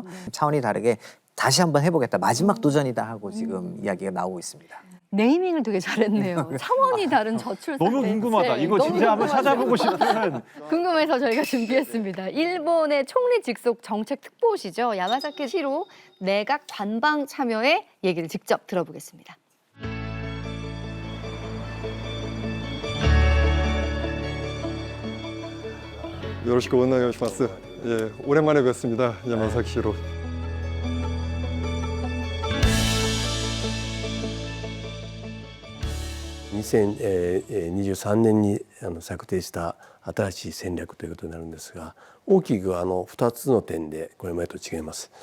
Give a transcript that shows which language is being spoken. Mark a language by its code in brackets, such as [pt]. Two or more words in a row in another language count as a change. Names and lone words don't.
[ko] 차원이 다르게 다시 한번 해보겠다, 마지막 도전이다 하고 지금 이야기가 나오고 있습니다. 네이밍을 되게 잘했네요. 차원이 다른 저출산 너무 대책. 궁금하다. 이거 너무 진짜 한번 궁금하죠? 찾아보고 싶은. 궁금해서 저희가 준비했습니다. 일본의 총리 직속 정책 특보시죠. 야마사키 시로 내각 관방 참여의 얘기를 직접 들어보겠습니다. [ja] よろしくお願いします。 [ko] 오랜만에 뵙습니다. 야마사키 시로. [ja] 2023 年に策定した新しい戦略ということになるんですが、大きく2つの点でこれまでと違います。